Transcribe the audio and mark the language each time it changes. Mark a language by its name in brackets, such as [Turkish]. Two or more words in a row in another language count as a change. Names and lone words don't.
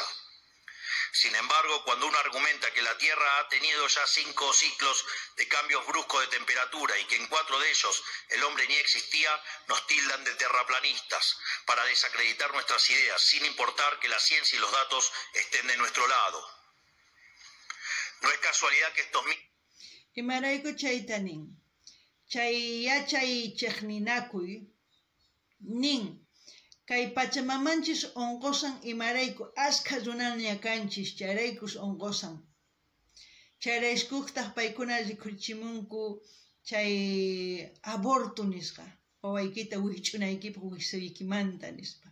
[Spanish] Sin embargo, cuando uno argumenta que la Tierra ha tenido ya 5 ciclos de cambios bruscos de temperatura y que en 4 de ellos el hombre ni existía, nos tildan de terraplanistas para desacreditar nuestras ideas, sin importar que la ciencia y los datos estén de nuestro lado. No es casualidad que estos [Quechua] Imarayku chaytanin, chay yachay chiqninakuy, nin, kay pachamamanchis onqosan imarayku askha runaña kanchis, chayraykus onqosan. Chayraykuqtaq paykuna rikurichimunku chay aborto nisqa, wawaykita wich'unaykipaq wiqsawiykimanta nispa.